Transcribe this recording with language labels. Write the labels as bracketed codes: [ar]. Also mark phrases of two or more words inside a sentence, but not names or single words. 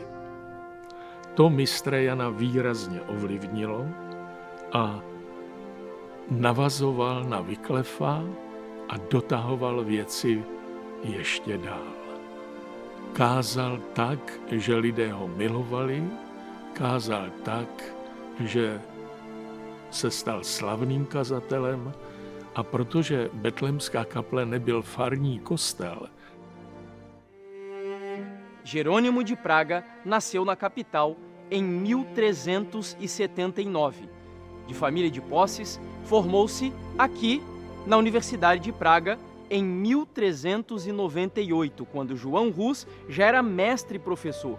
[cs] To mistra Jana výrazně ovlivnilo a navazoval na Wycliffa a dotahoval věci ještě dál. Kázal tak, že lidé ho milovali, kázal tak, že se stal slavným kazatelem a protože Betlémská kaple nebyl farní kostel, [pt] Jerônimo de Praga nasceu na capital em 1379. De família de posses, formou-se aqui na Universidade de Praga em 1398, quando João Hus já era mestre e professor.